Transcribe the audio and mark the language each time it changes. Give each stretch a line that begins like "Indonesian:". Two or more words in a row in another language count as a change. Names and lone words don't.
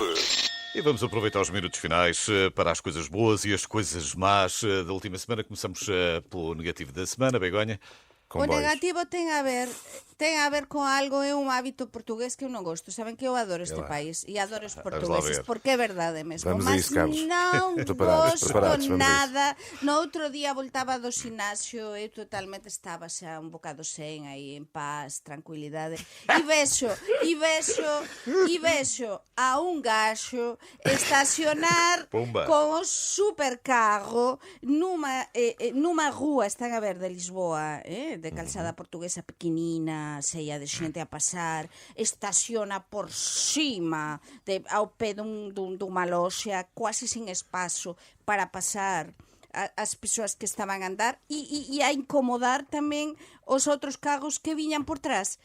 Portuguese: E vamos aproveitar os minutos finais para as coisas boas e as coisas más da última semana. Começamos pelo negativo da semana, Begonha. O Comboios.
Galician: negativo ten a ver con algo, é un hábito portugués que eu non gosto. Saben que eu adoro este país e adoro os portugueses, ver. porque é verdade mesmo.
Portuguese: Vamos a
Galician: Mas
Portuguese: isso, Carlos.
Galician: non
Portuguese: Preparados,
Galician: gosto
Portuguese: vamos a isso.
Galician: nada. No outro día voltaba do xinasio, eu totalmente estaba xa un bocado sen aí, en paz, tranquilidade. E vexo a un gaxo estacionar Pumba. con o supercarro numa rúa, están a ver, de Lisboa, de calzada portuguesa pequenina, cheia de xente a pasar, estaciona por cima, ao pé dunha loxa, quase sin espazo para pasar as persoas que estaban a andar e a incomodar tamén os outros carros que viñan por trás.